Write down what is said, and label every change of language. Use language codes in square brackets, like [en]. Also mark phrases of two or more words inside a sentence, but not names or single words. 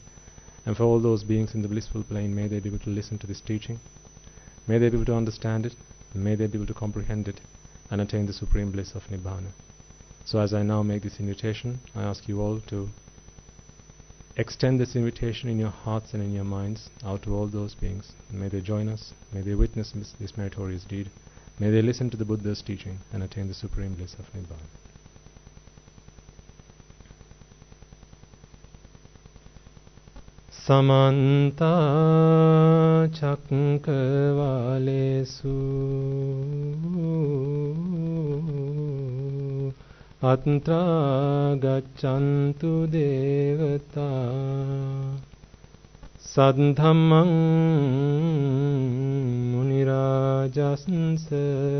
[en] And for all those beings in the blissful plane, may they be able to listen to this teaching, may they be able to understand it, and may they be able to comprehend it and attain the supreme bliss of Nibbana. So as I now make this invitation, I ask you all to extend this invitation in your hearts and in your minds out to all those beings. And may they join us, may they witness this meritorious deed, may they listen to the Buddha's teaching and attain the supreme bliss of Nibbana. [pi] Samanta Chakravalesu Atra Gachantu Devata Sadhamang Munirajasansa